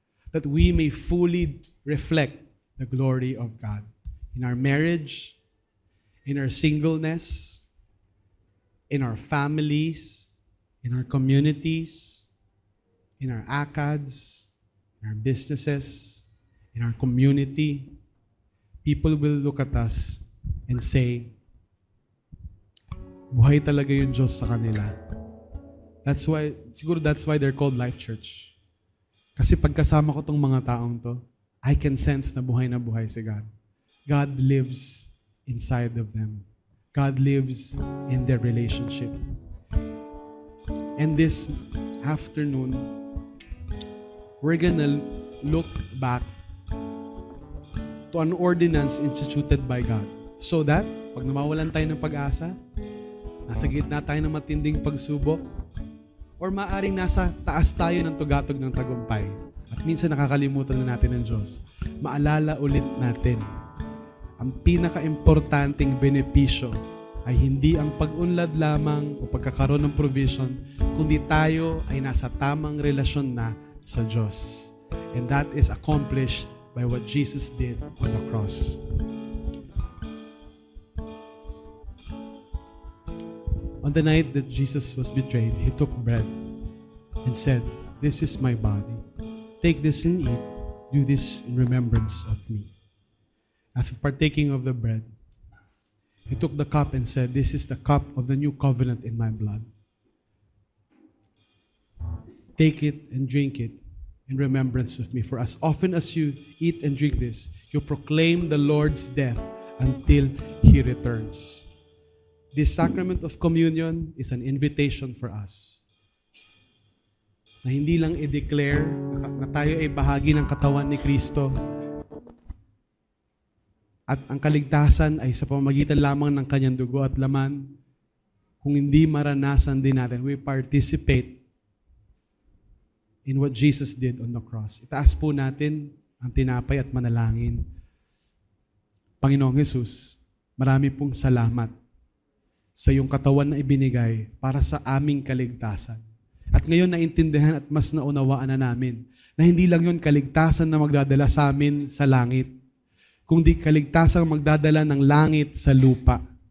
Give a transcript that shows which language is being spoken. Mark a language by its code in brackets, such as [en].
[en] That we may fully reflect the glory of God in our marriage, in our singleness, in our families, in our communities, in our ACADS, in our businesses, in our community. People will look at us and say, [tl] buhay talaga yung Diyos sa kanila. [en] Siguro that's why they're called Life Church. [tl] Kasi pagkasama ko tong mga taong to, [en] I can sense [tl] na buhay si God. [en] God lives inside of them. God lives in their relationship. And this afternoon, we're gonna look back to an ordinance instituted by God. [tl] So that, pag nawawalan tayo ng pag-asa, nasa gitna tayo ng matinding pagsubok, or maaring nasa taas tayo ng tugatog ng tagumpay, at minsan nakakalimutan na natin ng Diyos, maalala ulit natin ang pinaka-importanting benepisyo ay hindi ang pag-unlad lamang o pagkakaroon ng provision, kundi tayo ay nasa tamang relasyon na sa Diyos. [en] And that is accomplished by what Jesus did on the cross. On the night that Jesus was betrayed, He took bread and said, "This is my body. Take this and eat. Do this in remembrance of me." After partaking of the bread, He took the cup and said, "This is the cup of the new covenant in my blood. Take it and drink it in remembrance of me. For as often as you eat and drink this, you proclaim the Lord's death until He returns." This sacrament of communion is an invitation for us [tl] na hindi lang i-declare na tayo ay bahagi ng katawan ni Kristo at ang kaligtasan ay sa pamamagitan lamang ng kanyang dugo at laman. Kung hindi maranasan din natin, [en] we participate in what Jesus did on the cross. [tl] Itaas po natin ang tinapay at manalangin. Panginoong Jesus, marami pong salamat sa iyong katawan na ibinigay para sa aming kaligtasan. At ngayon naintindihan at mas naunawaan na namin na hindi lang yun kaligtasan na magdadala sa amin sa langit, kundi kaligtasan magdadala ng langit sa lupa.